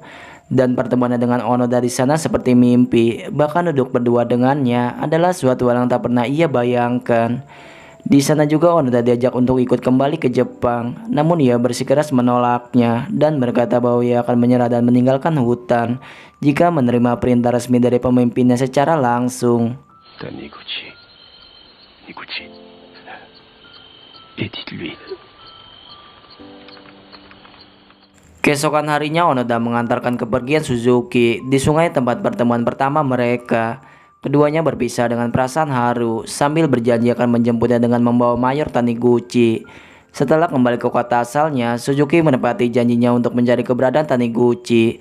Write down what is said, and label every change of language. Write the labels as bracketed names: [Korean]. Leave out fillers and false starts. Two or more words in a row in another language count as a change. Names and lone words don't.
[Indonesian] Dan pertemuannya dengan Onoda di sana seperti mimpi, bahkan duduk berdua dengannya adalah suatu hal yang tak pernah ia bayangkan. Di sana juga Onoda diajak untuk ikut kembali ke Jepang, namun ia bersikeras menolaknya dan berkata bahwa ia akan menyerah dan meninggalkan hutan jika menerima perintah resmi dari pemimpinnya secara langsung. Taniguchi. [French] Et dites-lui. [Indonesian] Keesokan harinya Onoda mengantarkan kepergian Suzuki di sungai tempat pertemuan pertama mereka. Keduanya berpisah dengan perasaan haru sambil berjanji akan menjemputnya dengan membawa Mayor Taniguchi. Setelah kembali ke kota asalnya, Suzuki menepati janjinya untuk mencari keberadaan Taniguchi.